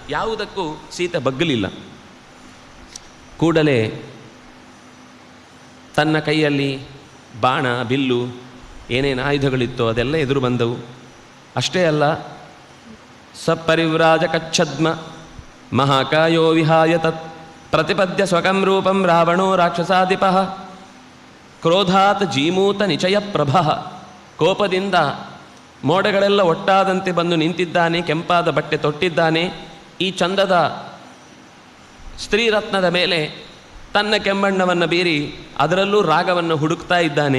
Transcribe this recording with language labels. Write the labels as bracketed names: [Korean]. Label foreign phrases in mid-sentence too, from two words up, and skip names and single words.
[Kannada] ಯಾವುದಕ್ಕೂ ಸೀತೆ ಬಗ್ಗಲಿಲ್ಲ. ಕೂಡಲೇ ತನ್ನ ಕೈಯಲ್ಲಿ ಬಾಣ, ಬಿಲ್ಲು, ಏನೇನು ಆಯುಧಗಳಿತ್ತೋ ಅದೆಲ್ಲ ಎದುರು ಬಂದವು. ಅಷ್ಟೇ ಅಲ್ಲ, [Sanskrit] ಸಪರಿವ್ರಾಜ ಕಚ್ಛದ್ಮ ಮಹಾಕಾಯೋ ವಿಹಾಯ ತತ್ ಪ್ರತಿಪದ್ಯ ಸ್ವಕಂ ರೂಪಂ ರಾವಣೋ ರಾಕ್ಷಸಾಧಿಪಃ ಕ್ರೋಧಾತ್ ಜೀಮೂತ ನಿಚಯ ಪ್ರಭಃ. [Kannada] ಕೋಪದಿಂದ ಮೋಡಗಳೆಲ್ಲ ಒಟ್ಟಾದಂತೆ ಬಂದು ನಿಂತಿದ್ದಾನೆ, ಕೆಂಪಾದ ಬಟ್ಟೆ ತೊಟ್ಟಿದ್ದಾನೆ. ಈ ಚಂದದ ಸ್ತ್ರೀರತ್ನದ ಮೇಲೆ ತನ್ನ ಕೆಂಬಣ್ಣವನ್ನು ಬೀರಿ ಅದರಲ್ಲೂ ರಾಗವನ್ನು ಹುಡುಕ್ತಾ ಇದ್ದಾನೆ.